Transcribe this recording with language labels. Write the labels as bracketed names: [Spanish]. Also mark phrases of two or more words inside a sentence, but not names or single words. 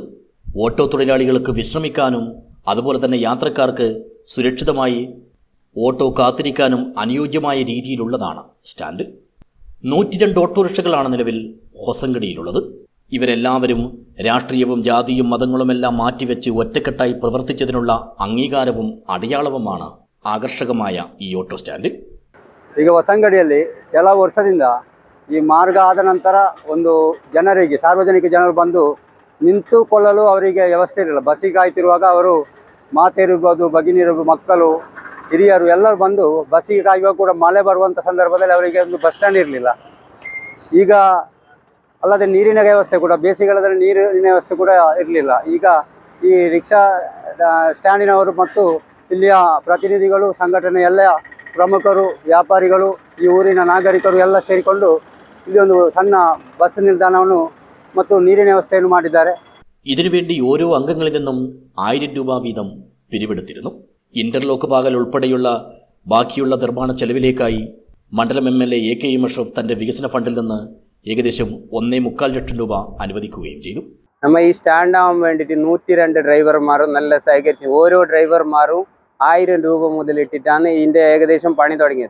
[Malayalam] ഓട്ടോ തൊഴിലാളികൾക്ക് വിശ്രമിക്കാനും അതുപോലെ തന്നെ യാത്രക്കാർക്ക് സുരക്ഷിതമായി ഓട്ടോ കാത്തിരിക്കാനും അനുയോജ്യമായ രീതിയിലുള്ളതാണ് സ്റ്റാൻഡ്. 102 ഓട്ടോറിക്ഷകളാണ് നിലവിൽ ഹൊസങ്കടിയിലുള്ളത്. ഇവരെല്ലാവരും രാഷ്ട്രീയവും ജാതിയും മതങ്ങളുമെല്ലാം മാറ്റിവെച്ച് ഒറ്റക്കെട്ടായി പ്രവർത്തിച്ചതിനുള്ള അംഗീകാരവും അടയാളവുമാണ് ആകർഷകമായ ഈ ഓട്ടോ സ്റ്റാൻഡ്. [Kannada] ಈಗ ಹೊಸಂಗಡಿಯಲ್ಲಿ ಕೆಲವು ವರ್ಷದಿಂದ ಈ ಮಾರ್ಗ ಆದ ನಂತರ ಒಂದು ಜನರಿಗೆ ಸಾರ್ವಜನಿಕ ಜನರು ಬಂದು ನಿಂತುಕೊಳ್ಳಲು ಅವರಿಗೆ ವ್ಯವಸ್ಥೆ ಇರಲಿಲ್ಲ. ಬಸ್ಸಿಗೆ ಕಾಯ್ತಿರುವಾಗ ಅವರು ಮಾತೆಯರಿರ್ಬೋದು, ಭಗಿನಿಯರು, ಮಕ್ಕಳು, ಹಿರಿಯರು ಎಲ್ಲರೂ ಬಂದು ಬಸ್ಸಿಗೆ ಕಾಯುವಾಗ ಕೂಡ ಮಳೆ ಬರುವಂಥ ಸಂದರ್ಭದಲ್ಲಿ ಅವರಿಗೆ ಒಂದು ಬಸ್ ಸ್ಟ್ಯಾಂಡ್ ಇರಲಿಲ್ಲ. ಈಗ ಅಲ್ಲದೆ ನೀರಿನ ವ್ಯವಸ್ಥೆ ಕೂಡ ಬೇಸಿಗೆಗಾಲದಲ್ಲಿ ನೀರಿನ ವ್ಯವಸ್ಥೆ ಕೂಡ ಇರಲಿಲ್ಲ. ಈಗ ಈ ರಿಕ್ಷಾ ಸ್ಟ್ಯಾಂಡಿನವರು ಮತ್ತು ಇಲ್ಲಿಯ ಪ್ರತಿನಿಧಿಗಳು, ಸಂಘಟನೆ ಎಲ್ಲ ಪ್ರಮುಖರು, ವ್ಯಾಪಾರಿಗಳು, ಈ ಊರಿನ ನಾಗರಿಕರು ಎಲ್ಲ ಸೇರಿಕೊಂಡು ಇಲ್ಲಿ ಒಂದು ಸಣ್ಣ ಬಸ್ ನಿಲ್ದಾಣವನ್ನು ಮತ್ತು ನೀರಿನ ವ್ಯವಸ್ಥೆಯನ್ನು ಮಾಡಿದ್ದಾರೆ. [Malayalam] ഇതിനുവേണ്ടി ഓരോ അംഗങ്ങളിൽ നിന്നും 1000 രൂപ വീതം പിരിവെടുത്തിരുന്നു. ഇന്റർലോക്ക് പാകൽ ഉൾപ്പെടെയുള്ള ബാക്കിയുള്ള നിർമ്മാണ ചെലവിലേക്കായി മണ്ഡലം MLA AK അഷ്റഫ് തന്റെ വികസന ഫണ്ടിൽ നിന്ന് ഏകദേശം 1.25 ലക്ഷം രൂപ അനുവദിക്കുകയും ചെയ്തു. നമ്മൾ ഈ സ്റ്റാൻഡ് ആവാൻ വേണ്ടിയിട്ട് 102 ഡ്രൈവർമാരും നല്ല സഹകരിച്ച് ഓരോ ഡ്രൈവർമാരും 1000 രൂപ മുതലിട്ടിട്ടാണ് ഇതിൻ്റെ ഏകദേശം പണി തുടങ്ങിയത്.